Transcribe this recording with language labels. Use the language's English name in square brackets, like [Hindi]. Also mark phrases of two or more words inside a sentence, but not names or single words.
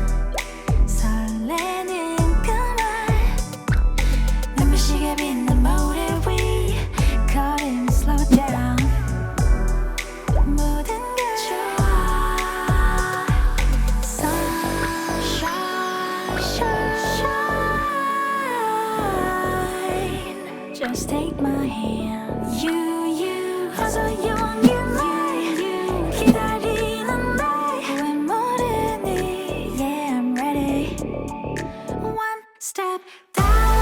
[Korean] 설레는 그말 눈부시게 빛난 모래 위 걸음 [English] slow down [Korean] 모든 게 좋아 [English] Sunshine shine Just take my hand You [Korean] 어서 용기를 기다리는데 왜 모르니 [English] Yeah I'm ready One step down